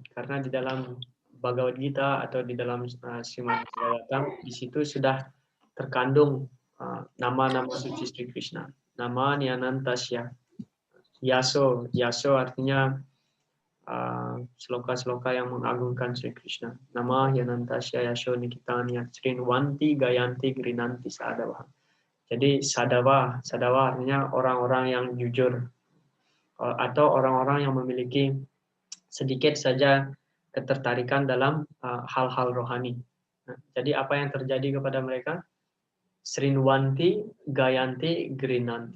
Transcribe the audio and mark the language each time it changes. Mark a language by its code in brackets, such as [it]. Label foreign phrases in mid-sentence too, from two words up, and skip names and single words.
[id] Karena di dalam Bhagavad Gita atau di dalam Srimad Bhagavatam, di situ sudah terkandung nama-nama suci Sri Krishna. [sa] Nama Nyanantasya. [id] Yaso artinya sloka-sloka yang mengagungkan Sri Krishna. [sa] Nama Yanantasya Yasho Nikitanya Srinwanti Gayanti Grinanti Sadava. [id] Jadi Sadava artinya orang-orang yang jujur atau orang-orang yang memiliki sedikit saja ketertarikan dalam hal-hal rohani. Nah, jadi apa yang terjadi kepada mereka? [sa] Srinwanti Gayanti Grinanti.